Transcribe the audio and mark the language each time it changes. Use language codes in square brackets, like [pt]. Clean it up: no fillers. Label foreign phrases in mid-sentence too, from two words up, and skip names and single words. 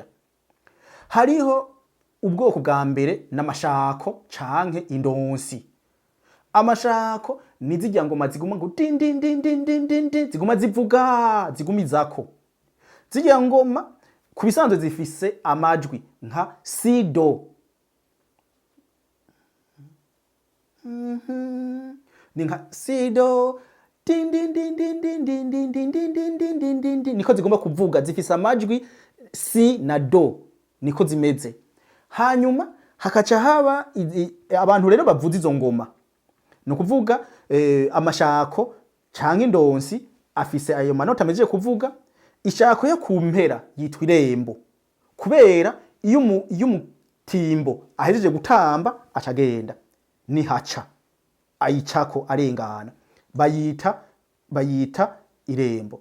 [rn] Hariho ubwoko bwa mbere n'amashako canke indonsi. Amashako ni zijya ngoma ziguma ngo din din din din din din din ziguma zivuga zigumizako. Zijya ngoma kubisanzwe zifise amajwi nka si do. Ni nka si do din din din din din din din din din din din din din din niko zigomba kuvuga zifise amajwi si na do niko zimeze. Hanyuma hakaca haba abantu rero bavuza izo ngoma. No kuvuga amashako canke indonsi afise ayo manota ameje kuvuga. Ishako yo kumpera yitwa irembo kubera iyo umutimbo ahejeje gutamba acagenda ni haca ayicako arengana bayita irembo.